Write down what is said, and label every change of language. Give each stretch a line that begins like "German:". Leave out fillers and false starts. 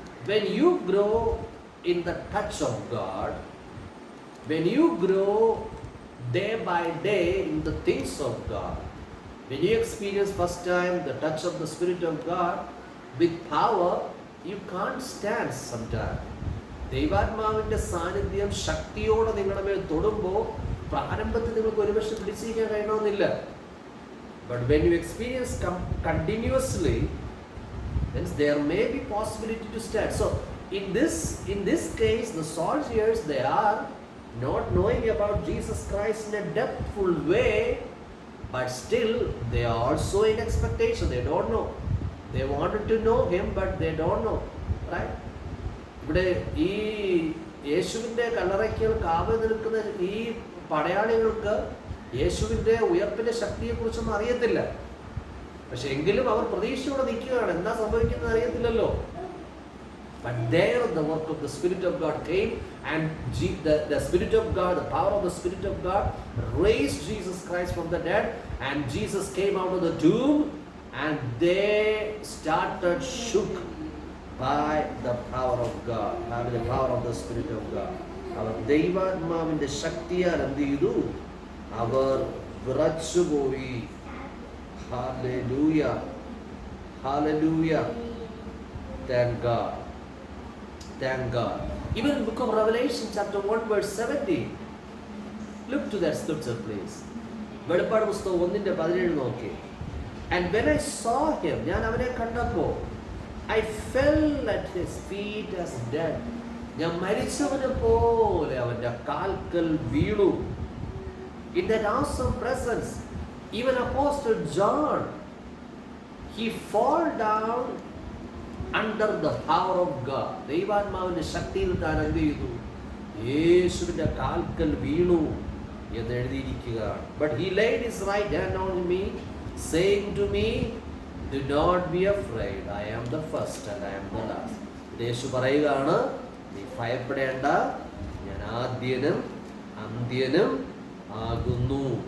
English: When you grow in the touch of God, when you grow day by day in the things of God, when you experience first time the touch of the Spirit of God with power, you can't stand sometimes.
Malayalam: ദൈവാത്മാവിന്റെ സാന്നിധ്യം ശക്തിയോടെ നിങ്ങളുടെ മേൽ തൊടുമ്പോൾ പ്രാരംഭത്തിൽ നിങ്ങൾക്ക് ഒരുപക്ഷെ പിടിച്ചിരിക്കാൻ കഴിയണമെന്നില്ല.
English: But when you experience continuously, then there may be possibility to stand. So in this case, the soldiers, they are not knowing about Jesus Christ in a depthful way, but still they are also in expectation. They don't know. They wanted to know Him, but they don't know. Right?
Malayalam: ഇവിടെ ഈ യേശുവിൻ്റെ കല്ലറയ്ക്കൽ കാവൽ നിൽക്കുന്ന ഈ പടയാളികൾക്ക് യേശുവിൻ്റെ ഉയർപ്പിൻ്റെ ശക്തിയെക്കുറിച്ചൊന്നും അറിയത്തില്ല. പക്ഷെ എങ്കിലും അവർ പ്രതീക്ഷയോടെ നിൽക്കുകയാണ്. എന്താ സംഭവിക്കുന്നത് അറിയത്തില്ലല്ലോ.
English: But there the work of the Spirit of God came, and the Spirit of God, the power of the Spirit of God raised Jesus Christ from the dead, and Jesus came out of the tomb, and they started shook by the power of God, by the power of the Spirit of God.
Malayalam: അവർ ദൈവാത്മാവിന്റെ ശക്തിയാൽ എന്ത് ചെയ്തു? അവർ വിറച്ചുപോയി.
English: Hallelujah. Hallelujah. Thank God. Thank God. Even in the book of Revelation chapter 1 verse 17. Look to that scripture please.
Malayalam: വെളിപ്പാട് പുസ്തകം 1:17 നോക്കി.
English: And when I saw Him,
Malayalam: ഞാൻ അവനെ കണ്ടപ്പോൾ,
English: I fell at His feet as dead.
Malayalam: ഞാൻ മരിച്ചവനെ പോലെ അവന്റെ കാൽക്കൽ വീണു.
English: In that awesome presence, even Apostle John, he fall down under the power of God.
Malayalam: ദൈവാത്മാവിന്റെ ശക്തിയിൽ താൻ എന്ത് ചെയ്തു? യേശുവിന്റെ കാൽക്കൽ വീണു എന്ന് എഴുതിയിരിക്കുകയാണ്.
English: But he laid his right hand on me, saying to me, do not be afraid, I am the first and I am the last.
Malayalam: യേശു പറയുകയാണ്, നീ ഭയപ്പെടേണ്ട, ഞാൻ ആദ്യനും അന്ത്യനും ആകുന്നു.